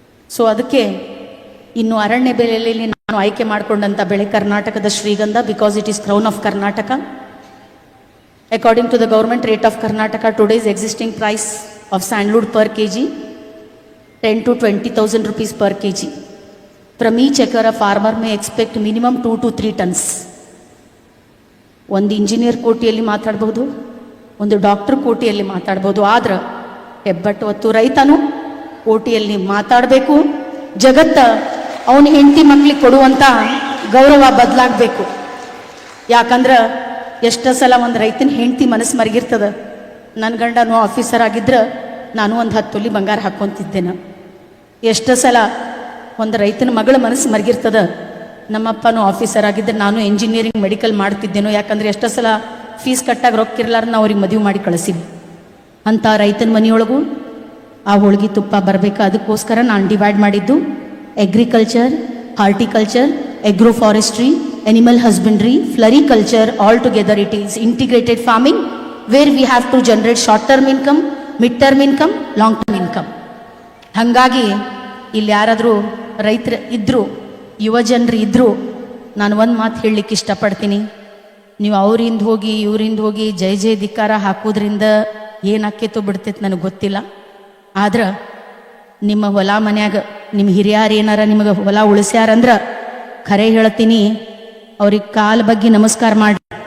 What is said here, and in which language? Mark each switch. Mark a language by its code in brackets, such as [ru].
[kn] So ಅದಕ್ಕೆ ಇನ್ನು ಅರಣ್ಯ ಬೆಲೆಯಲ್ಲಿ ನಾನು ಆಯ್ಕೆ ಮಾಡಿಕೊಂಡಂಥ ಬೆಳೆ ಕರ್ನಾಟಕದ ಶ್ರೀಗಂಧ, [en] Because it is crown of Karnataka. According to the government rate of Karnataka, today's existing price of sandalwood per kg 10,000 to 20,000 rupees per kg. From each acre a farmer may expect minimum 2 to 3 tons. [kn] ಒಂದು engineer ಕೋಟಿಯಲ್ಲಿ ಮಾತಾಡ್ಬೋದು, ಒಂದು doctor ಕೋಟಿಯಲ್ಲಿ ಮಾತಾಡ್ಬೋದು. ಆದ್ರೆ ಹೆಬ್ಬಟ್ಟು ಹೊತ್ತು ರೈತನು ಕೋಟಿಯಲ್ಲಿ ಮಾತಾಡಬೇಕು. ಜಗತ್ತ ಅವನ ಹೆಂಡತಿ ಮಕ್ಳಿಗೆ ಕೊಡುವಂಥ ಗೌರವ ಬದಲಾಗಬೇಕು. ಯಾಕಂದ್ರೆ ಎಷ್ಟೋ ಸಲ ಒಂದು ರೈತನ ಹೆಂಡತಿ ಮನಸ್ಸು ಮರಗಿರ್ತದ. ನನ್ನ ಗಂಡನೂ ಆಫೀಸರ್ ಆಗಿದ್ರೆ ನಾನು ಒಂದು 10 ತೊಲಿ ಬಂಗಾರ ಹಾಕ್ಕೊತಿದ್ದೇನೆ. ಎಷ್ಟೋ ಸಲ ಒಂದು ರೈತನ ಮಗಳ ಮನಸ್ಸು ಮರಗಿರ್ತದ. ನಮ್ಮಪ್ಪನೂ ಆಫೀಸರ್ ಆಗಿದ್ದರೆ ನಾನು ಇಂಜಿನಿಯರಿಂಗ್ ಮೆಡಿಕಲ್ ಮಾಡ್ತಿದ್ದೇನೋ. ಯಾಕಂದರೆ ಎಷ್ಟೋ ಸಲ ಫೀಸ್ ಕಟ್ಟಾಗಿ ರೊಕ್ಕಿರ್ಲಾರ ನಾವು ಅವ್ರಿಗೆ ಮದುವೆ ಮಾಡಿ ಕಳಿಸಿವಿ. ಅಂಥ ರೈತನ ಮನೆಯೊಳಗೂ ಆ ಹೋಳಿಗೆ ತುಪ್ಪ ಬರಬೇಕು. ಅದಕ್ಕೋಸ್ಕರ ನಾನು ಡಿವೈಡ್ ಮಾಡಿದ್ದು [en] Agriculture, horticulture, agro forestry, animal husbandry, floriculture, all together it is integrated farming where we have to generate short term income, mid term income, long term income. [kn] ಹಾಗಾಗಿ ಇಲ್ಲಿ ಯಾರಾದರೂ ರೈತರು ಇದ್ದರು, ಯುವ ಜನರು ಇದ್ದರು, ನಾನು ಒಂದು ಮಾತು ಹೇಳಲಿಕ್ಕೆ ಇಷ್ಟಪಡ್ತೀನಿ. ನೀವು ಅವರಿಂದ ಹೋಗಿ ಇವರಿಂದ ಹೋಗಿ ಜೈ ಜೈ ಧಿಕ್ಕಾರ ಹಾಕೋದ್ರಿಂದ ಏನಾಕೇತೋ ಬಿಡ್ತೈತೆ ನನಗೆ ಗೊತ್ತಿಲ್ಲ. ಆದ್ರೆ ನಿಮ್ಮ ಹೊಲ ಮನ್ಯಾಗ ನಿಮ್ಮ ಹಿರಿಯರು ಏನಾರ ನಿಮಗೆ ಹೊಲ ಉಳಿಸ್ಯಾರಂದ್ರೆ ಖರೆ ಹೇಳ್ತೀನಿ, ಅವ್ರಿಗೆ ಕಾಲ ಬಗ್ಗೆ ನಮಸ್ಕಾರ ಮಾಡಿ.